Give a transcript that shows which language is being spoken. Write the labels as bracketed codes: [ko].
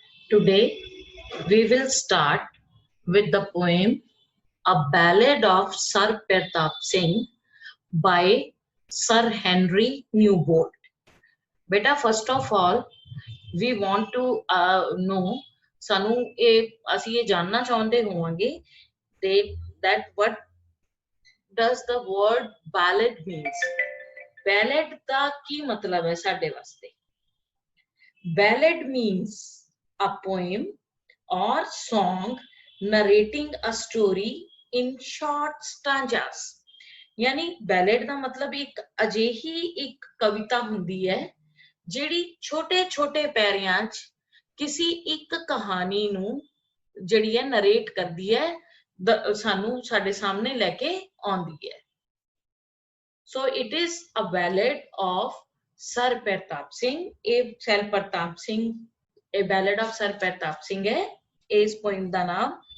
[en] Today, we will start with the poem A Ballad of Sir Pratap Singh by Sir Henry Newbold. Beta, first of all, we want to know [pa] ਸਾਨੂੰ ਅਸੀਂ ਇਹ ਜਾਨਣਾ ਚਾਹੁੰਦੇ ਹੋਵਾਂਗੇ [en] that what does the word ballad means. [pa] Ballad ਦਾ ਕੀ ਮਤਲਬ ਹੈ ਸਾਡੇ ਵਾਸਤੇ? [en] Ballad means a poem or song narrating a story in short stanzas. [pa] यानी बैलेड ਦਾ ਮਤਲਬ ਇੱਕ ਅਜਿਹੀ ਇੱਕ ਕਵਿਤਾ ਹੁੰਦੀ ਹੈ ਜਿਹੜੀ ਛੋਟੇ ਛੋਟੇ ਪੈਰਿਆਂ 'ਚ ਕਿਸੇ ਇੱਕ ਕਹਾਣੀ ਨੂੰ ਜਿਹੜੀ ਹੈ ਨਰੇਟ ਕਰਦੀ ਹੈ ਸਾਨੂੰ ਸਾਡੇ ਸਾਹਮਣੇ ਲੈ ਕੇ ਆਉਂਦੀ ਹੈ. [en] So it is a ballad of Sir Pratap Singh. [hi] Sir Pratap Singh, a ballad of Sir Pratap Singh है इस poem का नाम.